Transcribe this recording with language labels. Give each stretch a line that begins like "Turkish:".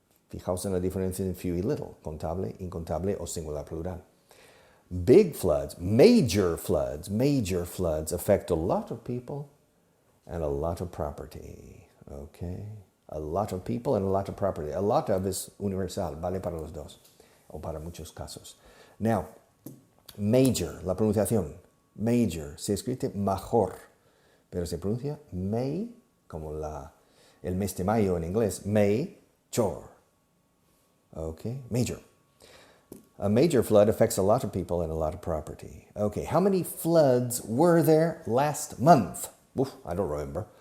Spanish: Fijaos en la diferencia en few y little, contable, incontable o singular plural.
English: Big floods, major floods affect a lot of people and a lot of property. Okay? A lot of people and a lot of property. A lot of is universal,
Spanish: vale para los dos, o para muchos casos. Now, major, la pronunciación, major, se escribe major, pero se pronuncia may, como el mes de mayo en inglés, major.
English: Okay, major. A major flood affects a lot of people and a lot of property. Okay, how many floods were there last month? Oof, I don't remember.